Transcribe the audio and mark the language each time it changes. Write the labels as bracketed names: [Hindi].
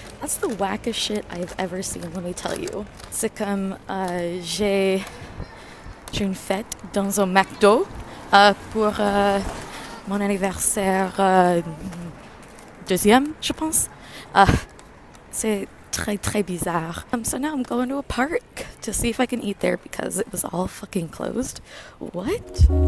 [English] That's the wackest shit I've ever seen, let me tell you. [French] C'est comme j'ai une fête dans un McDo pour mon anniversaire deuxième, je pense. C'est très très bizarre. [English] So now I'm going to a park to see if I can eat there because it was all fucking closed. What?